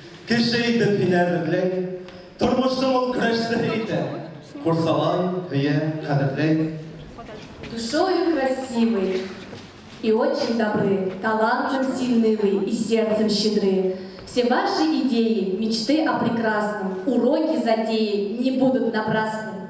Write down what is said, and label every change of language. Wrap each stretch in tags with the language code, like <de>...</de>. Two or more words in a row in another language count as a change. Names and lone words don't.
<ba>Кеше итеп һине әрләй, тормышның ул көрәшсе итә. Курсалай, һөя, кадерләй.</ba> <ru>Душою красивый и очень добры, талантом сильны вы и сердцем щедры. Все ваши идеи, мечты о прекрасном, уроки, затеи не будут напрасны.</ru>